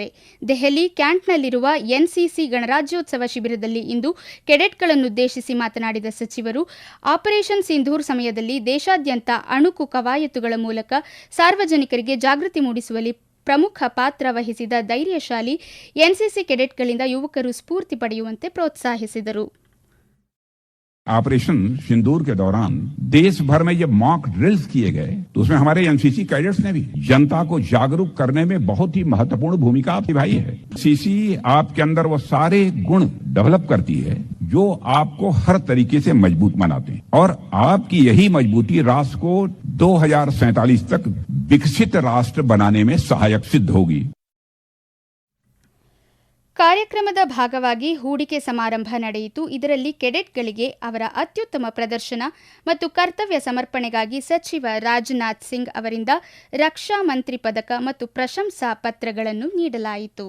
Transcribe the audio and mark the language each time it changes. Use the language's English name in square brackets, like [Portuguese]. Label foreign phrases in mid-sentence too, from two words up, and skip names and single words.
[Kannada] ದೆಹಲಿ ಕ್ಯಾಂಟ್ನಲ್ಲಿರುವ ಎನ್ಸಿಸಿ ಗಣರಾಜ್ಯೋತ್ಸವ ಶಿಬಿರದಲ್ಲಿ ಇಂದು ಕೆಡೆಟ್ಗಳನ್ನುದ್ದೇಶಿಸಿ ಮಾತನಾಡಿದ ಸಚಿವರು, ಆಪರೇಷನ್ ಸಿಂಧೂರ್ ಸಮಯದಲ್ಲಿ ದೇಶಾದ್ಯಂತ ಅಣುಕು ಕವಾಯತುಗಳ ಮೂಲಕ ಸಾರ್ವಜನಿಕರಿಗೆ ಜಾಗೃತಿ ಮೂಡಿಸುವಲ್ಲಿ ಪ್ರಮುಖ ಪಾತ್ರ ವಹಿಸಿದ ಧೈರ್ಯಶಾಲಿ ಎನ್ಸಿಸಿ ಕೆಡೆಟ್ಗಳಿಂದ ಯುವಕರು ಸ್ಫೂರ್ತಿ ಪಡೆಯುವಂತೆ ಪ್ರೋತ್ಸಾಹಿಸಿದರು. [Hindi] ऑपरेशन सिंदूर के दौरान देश भर में जब मॉक ड्रिल्स किए गए तो उसमें हमारे एनसीसी कैडेट्स ने भी जनता को जागरूक करने में बहुत ही महत्वपूर्ण भूमिका निभाई है. सीसी आपके अंदर वो सारे गुण डेवलप करती है जो आपको हर तरीके से मजबूत बनाते हैं और आपकी यही मजबूती राष्ट्र को 2047 तक विकसित राष्ट्र बनाने में सहायक सिद्ध होगी. [Kannada] ಕಾರ್ಯಕ್ರಮದ ಭಾಗವಾಗಿ ಹೂಡಿಕೆ ಸಮಾರಂಭ ನಡೆಯಿತು. ಇದರಲ್ಲಿ ಕೆಡೆಟ್ಗಳಿಗೆ ಅವರ ಅತ್ಯುತ್ತಮ ಪ್ರದರ್ಶನ ಮತ್ತು ಕರ್ತವ್ಯ ಸಮರ್ಪಣೆಗಾಗಿ ಸಚಿವ ರಾಜನಾಥ್ ಸಿಂಗ್ ಅವರಿಂದ ರಕ್ಷಾ ಮಂತ್ರಿ ಪದಕ ಮತ್ತು ಪ್ರಶಂಸಾ ಪತ್ರಗಳನ್ನು ನೀಡಲಾಯಿತು.